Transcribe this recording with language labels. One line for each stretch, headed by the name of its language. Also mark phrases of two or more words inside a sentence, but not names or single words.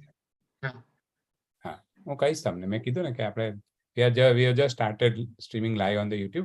Gujarati: હા હું કહીશ તમને. મેં કીધું ને કે આપણે
English: we have just started streaming live on the YouTube.